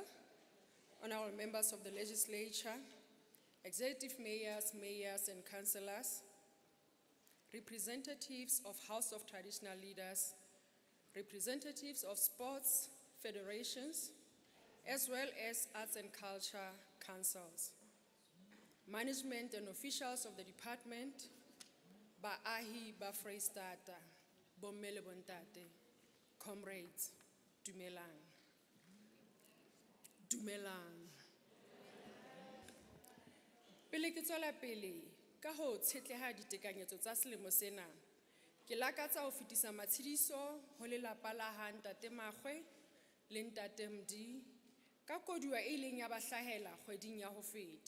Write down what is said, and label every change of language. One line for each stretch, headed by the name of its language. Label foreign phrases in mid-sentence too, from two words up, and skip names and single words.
English: Honorable members of the Legislature, Executive Mayors and Councillors, representatives of House of Traditional Leaders, representatives of sports federations, as well as arts and culture councils, management and officials of the department,
Southern Sotho: Baahi ba Freistata, Bommele Bontate, comrades, Dumelang. Dumelang. Pele ke tswela pele ka ho tshetleha ditekanyetso tsa selemo sena, ke lakatsa ho fetisa matshediso ho lelapa la ha Ntate Magwe le Ntate Mdi ka koduwa e ileng ya ba hlahela kgweding ya ho feta.